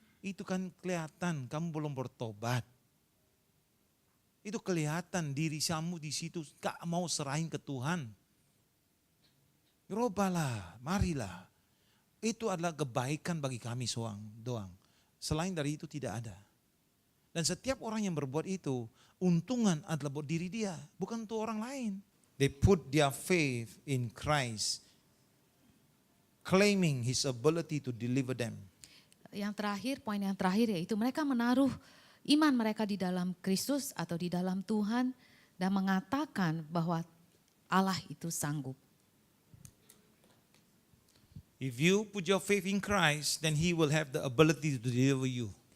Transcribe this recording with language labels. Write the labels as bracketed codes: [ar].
[id] Itu kan kelihatan kamu belum bertobat. Itu kelihatan diri kamu di situ gak mau serahin ke Tuhan. Berubahlah, marilah. Itu adalah kebaikan bagi kami doang. Selain dari itu tidak ada. Dan setiap orang yang berbuat itu, untungan adalah buat diri dia, bukan untuk orang lain. [en] They put their faith in Christ, claiming His ability to deliver them. [id] Yang terakhir, poin yang terakhir yaitu mereka menaruh iman mereka di dalam Kristus atau di dalam Tuhan dan mengatakan bahwa Allah itu sanggup. [en] If you put your faith in Christ, then He will have the ability to deliver you.